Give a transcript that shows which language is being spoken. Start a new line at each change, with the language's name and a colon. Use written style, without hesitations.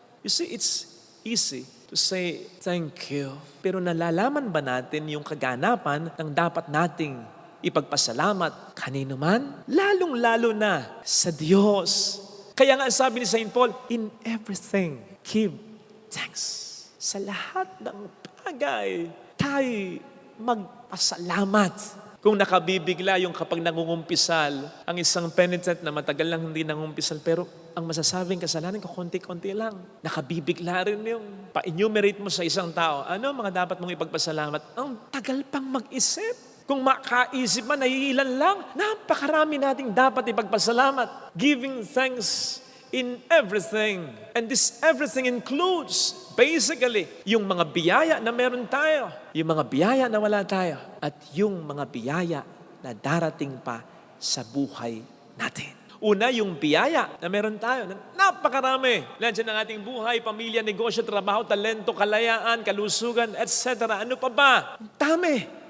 English: You see, it's easy to say thank you.
Filipino: Pero nalalaman ba natin yung kaganapan ng dapat nating ipagpasalamat kanino man? Lalong-lalo na sa Diyos. Kaya nga sabi ni St.
English: Paul, in everything, give thanks.
Filipino: Sa lahat ng bagay, tayo magpasalamat. Kung nakabibigla yung kapag nangungumpisal, ang isang penitent na matagal lang hindi nangungumpisal, pero ang masasabing kasalanan ko, konti-konti lang. Nakabibigla rin yung pa-enumerate mo sa isang tao. Ano mga dapat mong ipagpasalamat? Ang tagal pang mag-isip. Kung makaisip man, naiilan lang. Napakarami nating dapat ipagpasalamat.
English: Giving thanks in everything. And this everything includes, basically,
Filipino: yung mga biyaya na meron tayo, yung mga biyaya na wala tayo, at yung mga biyaya na darating pa sa buhay natin. Una, yung biyaya na meron tayo. Napakarami. Nandiyan ang ating buhay, pamilya, negosyo, trabaho, talento, kalayaan, kalusugan, etc. Ano pa ba? Dami.